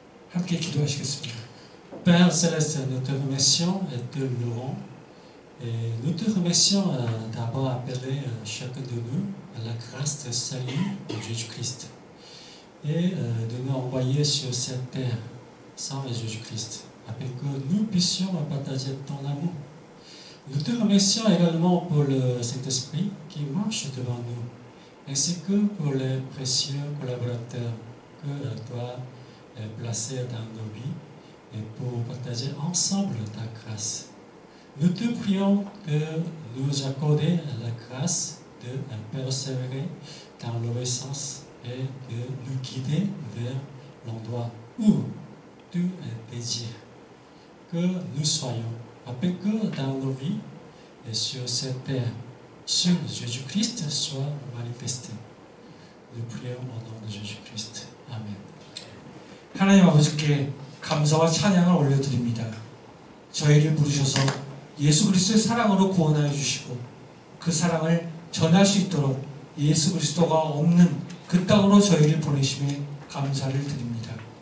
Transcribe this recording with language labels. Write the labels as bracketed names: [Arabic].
[Korean] 함께 기도하시겠습니다. [French] Père Céleste, nous te remercions et te louons. Et nous te remercions d'avoir appelé chacun de nous à la grâce de salut de Jésus-Christ et de nous envoyer sur cette terre sans Jésus-Christ, afin que nous puissions partager ton amour. Nous te remercions également pour le Saint-Esprit qui marche devant nous, ainsi que pour les précieux collaborateurs que toi as placés dans nos vies et pour partager ensemble ta grâce. Nous te prions de nous accorder la grâce de persévérer dans l'obéissance et de nous guider vers l'endroit où tu désires que nous soyons, afin que dans nos vies et sur cette terre, seul Jésus-Christ soit manifesté. Nous prions au nom de Jésus-Christ. Amen. [Korean] 하나님 아버지께 감사와 찬양을 올려드립니다. 저희를 부르셔서 예수 그리스도의 사랑으로 구원하여 주시고 그 사랑을 전할 수 있도록 예수 그리스도가 없는 그 땅으로 저희를 보내심에 감사를 드립니다.